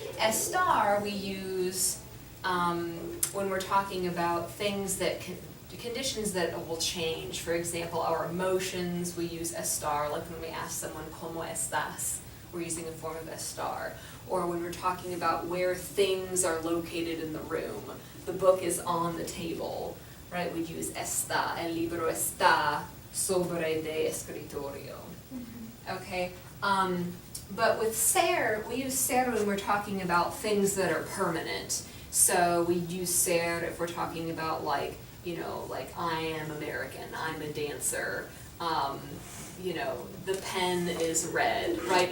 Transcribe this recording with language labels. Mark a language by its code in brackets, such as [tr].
[en] Estar we use when we're talking about things that conditions that will change. For example, our emotions, we use estar, like when we ask someone, [es] ¿Cómo estás? [en] We're using a form of estar. Or when we're talking about where things are located in the room. The book is on the table, right? We use [es] está, el libro está sobre de escritorio. [en] Okay? But with ser, we use ser when we're talking about things that are permanent. So we use ser if we're talking about like I am American, I'm a dancer, the pen is red, right?